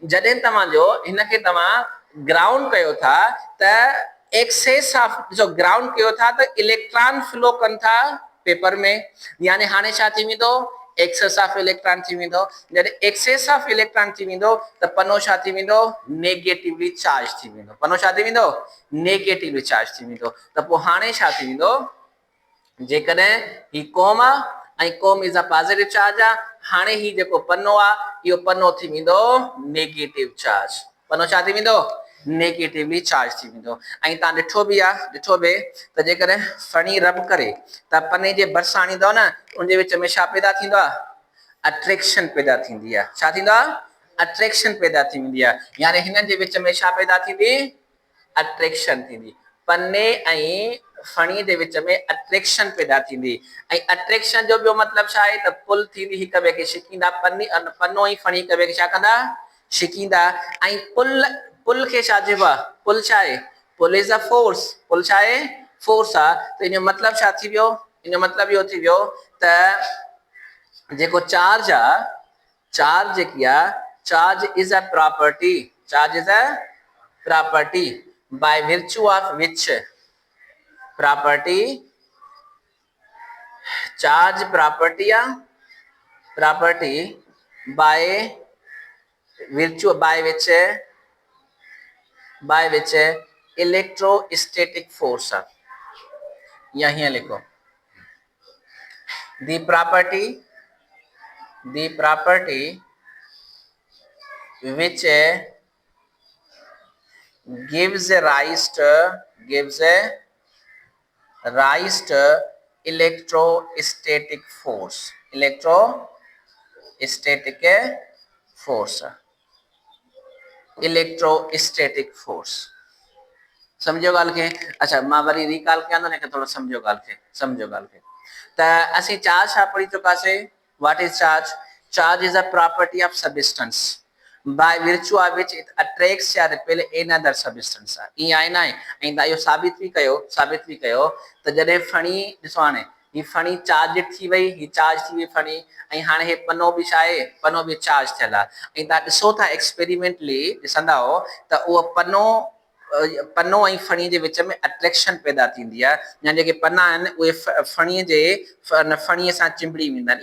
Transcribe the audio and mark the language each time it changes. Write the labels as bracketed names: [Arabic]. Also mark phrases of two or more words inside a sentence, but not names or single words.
[Sindhi] जॾहिं तव्हांजो हिनखे तव्हां ग्राउंड कयो था त [English] excess of, [Sindhi] जो ग्राउंड कयो था त [English] electron flow [Sindhi] कनि था पेपर में, यानी हाणे छा थी वेंदो, [English] excess of electron [Sindhi] थी वेंदो। जॾहिं [English] excess of electron [Sindhi] थी वेंदो त पनो छा थी वेंदो, [English] negatively charge [Sindhi] थी वेंदो, पनो छा थी वेंदो, [English] negatively charge [Sindhi] थी वेंदो। त पोइ हाणे छा थी वेंदो, जेकॾहिं ही कोम आहे ऐं [English] comb is a positive charge [Sindhi] आहे, हाणे ही जेको पनो आहे, इहो पनो थी वेंदो [English] negative charge, [Sindhi] पनो छा थी वेंदो, [English] negatively charge [Sindhi] थी वेंदो। ऐं तव्हां ॾिठो बि त जेकॾहिं फणी रब करे त पने जे भरिसां आणींदव न, उनजे विच में छा पैदा थींदो आहे, अट्रैक्शन पैदा थींदी आहे। छा थींदो आहे, अट्रैक्शन पैदा थी वेंदी आहे, यानी हिननि जे विच में छा पैदा थींदी, अट्रैक्शन थींदी, पने ऐं फणी जे विच में अट्रैक्शन पैदा थींदी। ऐं अट्रैक्शन जो ॿियो मतलब छा आहे त पुल थींदी, हिक ॿिए खे छिकींदा, पनो ऐं फणी हिक ॿिए खे छा कंदा, छिकींदा। ऐं पुल खे छा चइबो आहे, पुल छा आहे, [English] pull is a force, [Sindhi] पुल छा आहे, फोर्स आहे। त इन जो मतलब छा थी वियो, इन जो मतलब इहो थी वियो त जेको चार्ज आहे, चार्ज जेकी आहे, [English] charge is a property, charge is a property by virtue of which, प्रॉपर्टी, [Sindhi] चार्ज प्रॉपर्टी आहे, [English] property by virtue, by which electrostatic force [Sindhi] आहे, या हीअं लिखो [English] the property which gives rise to electrostatic force, electrostatic force. [Sindhi] समझो गाल के? अच्छा मां वरी रिकॉल कयां थो न थोड़ो समझो गाल के, त असी चार्ज छा पढ़ी चुकासे? [English] What is charge? Charge is a property of substance by virtue of which it attracts or repel another substance. [Sindhi] ई आहे ना, ऐं ता इहो साबित भी कयो त जॾहिं फणी ॾिसो हाणे ही फणी चार्ज थी वई, ही चार्ज थी वई फणी, ऐं हाणे हे पनो भी छा आहे? पनो भी चार्ज थियल आहे। ऐं तव्हां ॾिसो था एक्सपेरिमेंटली ॾिसंदा हो त उहो पनो ऐं फणी जे विच में अट्रैक्शन पैदा थींदी आहे, या जेके पना आहिनि उहे फणीअ सां चिंबड़ी वेंदा आहिनि।